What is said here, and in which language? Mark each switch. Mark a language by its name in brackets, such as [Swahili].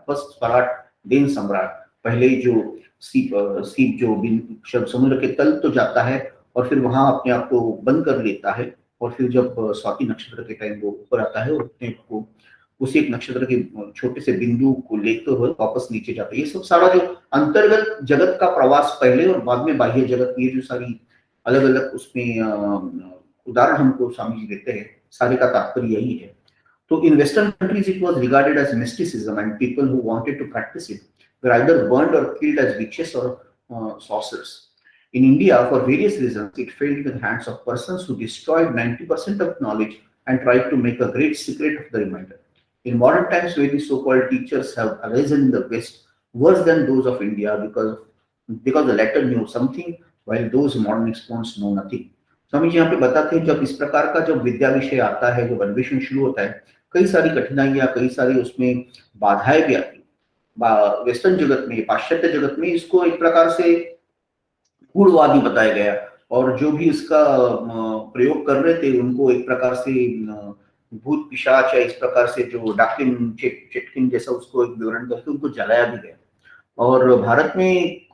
[Hindi] First सम्राट, then सम्राट, पहले जो सीप जो समुद्र के तल तो जाता है और फिर वहां अपने आप को बंद कर लेता है, और फिर जब स्वाति नक्षत्र के टाइम वो ऊपर आता है और अपने को उसी एक नक्षत्र के छोटे से बिंदु को लेते हुए वापस नीचे जाता है। ये सब सारा जो अंतर्गत जगत का प्रवास पहले और बाद में बाह्य जगत, ये जो सारी अलग अलग उसमें उदाहरण हमको स्वामी जी देते हैं, सारे का तात्पर्य यही है। [English] तो in Western countries it was regarded as mysticism, and people who wanted to practice it were either burned or killed as witches or sorcerers. In India, for various reasons, it fell into the hands of persons who destroyed 90% of knowledge and tried to make a great secret of the remainder. In modern times, very so-called teachers have arisen in the West worse than those of India because the latter knew something while those modern exponents know nothing. [Hindi] Swami ji यहाँ पे बताते हैं जब इस प्रकार का जब विद्या विषय आता है, जब अन्वेषण शुरू होता है, कई सारी कठिनाइयां, कई सारी उसमें बाधाएं भी आती। वेस्टर्न जगत में, पाश्चात्य जगत में इसको एक प्रकार से गूढ़वादी बताया गया, और जो भी इसका प्रयोग कर रहे थे उनको एक प्रकार से भूत पिशाच या इस प्रकार से जो डाकिन चेटकिन जैसा उसको एक विवरण करके उनको जलाया भी गया। और भारत में